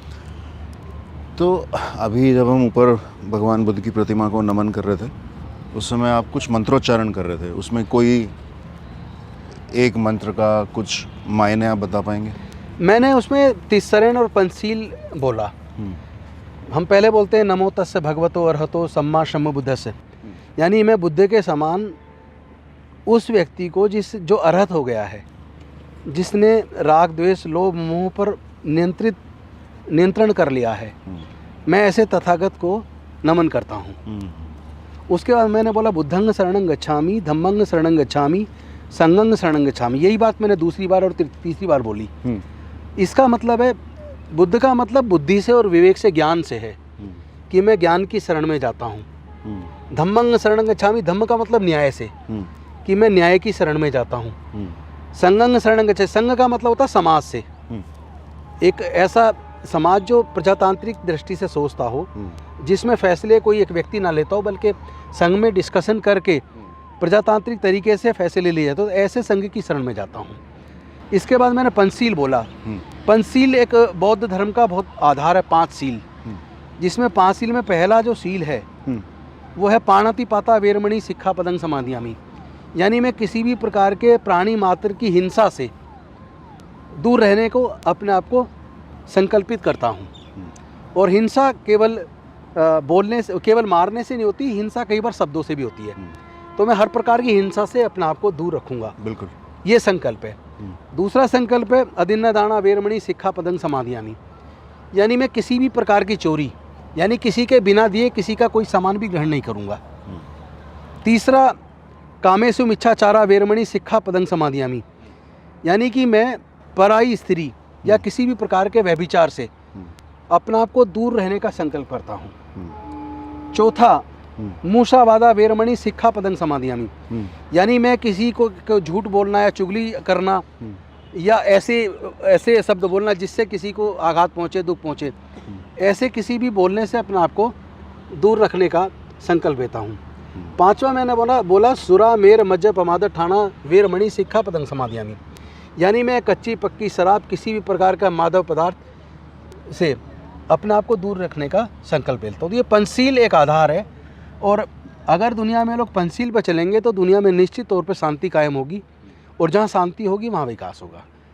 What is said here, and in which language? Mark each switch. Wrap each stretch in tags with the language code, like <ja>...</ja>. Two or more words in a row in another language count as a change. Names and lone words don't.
<hi>तो अभी जब हम ऊपर भगवान बुद्ध की प्रतिमा को नमन कर रहे थे उस समय आप कुछ मंत्रोच्चारण कर रहे थे, उसमें कोई एक मंत्र का कुछ मायने आप बता पाएंगे? मैंने उसमें तिस्सरण और पंचशील बोला। हम पहले बोलते हैं</hi> <pi>नमो तस्य भगवतो अरहतो सम्मा सम्बुद्धस्य,</pi> <hi>यानी मैं बुद्ध के समान उस व्यक्ति को जो अरहत हो गया है, जिसने राग द्वेष लोभ मोह पर नियंत्रण कर लिया है, मैं ऐसे तथागत को नमन करता हूँ। उसके बाद मैंने बोला</hi> <pi>बुद्धंग शरणं गच्छामि, धम्मंग शरणं गच्छामि, संघं शरणं गच्छामि।</pi> <hi>यही बात मैंने दूसरी बार और तीसरी बार बोली। इसका मतलब है, बुद्ध का मतलब बुद्धि से और विवेक से, ज्ञान से है कि मैं ज्ञान की शरण में जाता हूँ।</hi> <pi>धम्मंग शरणं गच्छामि,</pi> <hi>धम्म का मतलब न्याय से, कि मैं न्याय की शरण में जाता हूँ।</hi> <pi>संघं शरणं गच्छामि,</pi> <hi>संघ का मतलब होता है समाज से, एक ऐसा समाज जो प्रजातांत्रिक दृष्टि से सोचता हो, जिसमें फैसले कोई एक व्यक्ति ना लेता हो बल्कि संघ में डिस्कशन करके प्रजातांत्रिक तरीके से फैसले लिए जाते, तो ऐसे संघ की शरण में जाता हूँ। इसके बाद मैंने पंचशील बोला। पंचशील एक बौद्ध धर्म का बहुत आधार है, 5 शील, जिसमें 5 शील में पहला जो शील है वो है</hi> <pi>पाणातिपाता वेरमणि सिक्खापदं समादियामि,</pi> <hi>यानी मैं किसी भी प्रकार के प्राणी मात्र की हिंसा से दूर रहने को अपने आप को संकल्पित करता हूँ। और हिंसा केवल बोलने से, केवल मारने से नहीं होती, हिंसा कई बार शब्दों से भी होती है। तो मैं हर प्रकार की हिंसा से अपने आप को दूर रखूँगा। बिल्कुल, ये संकल्प है। दूसरा संकल्प है</hi> <pi>अदिन्न दाना वेरमणि सिक्खापदं समादियामि,</pi> <hi>यानी मैं किसी भी प्रकार की चोरी, यानी किसी के बिना दिए किसी का कोई सामान भी ग्रहण नहीं करूँगा।</hi> <pi>तीसरा कामेषु मिच्छाचारा वेरमणि सिक्खापदं समादियामि,</pi> <hi>यानी कि मैं पराई स्त्री या किसी भी प्रकार के व्यभिचार से अपने आप को दूर रहने का संकल्प करता हूँ।</hi> <pi>चौथा मूषावादा वेरमणि सिक्खापदं समादियामि,</pi> <hi>यानी मैं किसी को झूठ बोलना या चुगली करना या ऐसे शब्द बोलना जिससे किसी को आघात पहुँचे, दुख पहुँचे, ऐसे किसी भी बोलने से अपने आप को दूर रखने का संकल्प लेता हूँ। पांचवा मैंने बोला</hi> <pi>सुरा मेर मज्ज पमाद ठाना वेरमणि सिक्खापदं समादियामि,</pi> <hi>यानी मैं कच्ची पक्की शराब, किसी भी प्रकार का मादक पदार्थ से अपने आप को दूर रखने का संकल्प लेता हूँ। तो ये पंचशील एक आधार है, और अगर दुनिया में लोग पंचशील पर चलेंगे तो दुनिया में निश्चित तौर पर शांति कायम होगी, और जहाँ शांति होगी वहाँ विकास होगा।</hi>